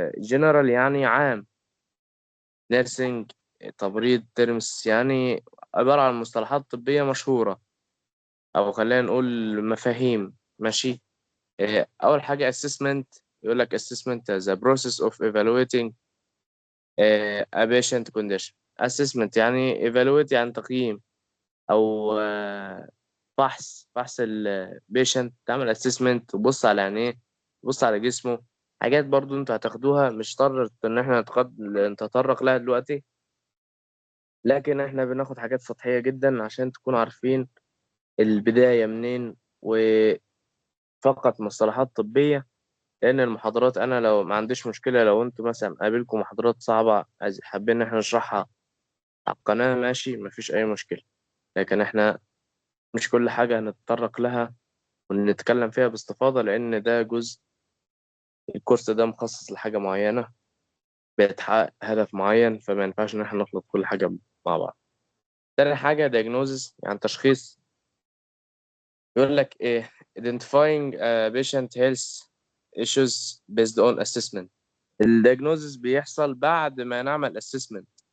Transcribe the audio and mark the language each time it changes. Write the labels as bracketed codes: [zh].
[ar] General يعني عام. Nursing تمريض ترمس يعني عبارة عن مصطلحات طبية مشهورة، أو خلينا نقول مفاهيم. ماشي. أول حاجة assessment. يقول لك [en] assessment the process of evaluating a patient condition. [ar] assessment يعني evaluate يعني تقييم، أو فحص البيشنت. تعمل assessment، تبص على عينيه، تبص على جسمه. حاجات برضو انتوا هتاخدوها، مش شرط ان احنا نتطرق لها دلوقتي، لكن احنا بناخد حاجات سطحية جدا عشان تكونوا عارفين البداية منين، وفقط مصطلحات طبية. لأن المحاضرات أنا لو ما عنديش مشكلة، لو أنتوا مثلا قابلكم محاضرات صعبة حابين إن احنا نشرحها على القناة، ماشي، مفيش أي مشكلة. لكن احنا مش كل حاجة هنتطرق لها ونتكلم فيها باستفاضة، لأن ده جزء، الكورس ده مخصص لحاجة معينة بيتحقق هدف معين، فما ينفعش إن احنا نخلط كل حاجة مع بعض. تاني حاجة diagnosis يعني تشخيص. يقول لك إيه [en] identifying a patient health issues based on assessment. [ar] الdiagnosis بيحصل بعد ما نعمل assessment.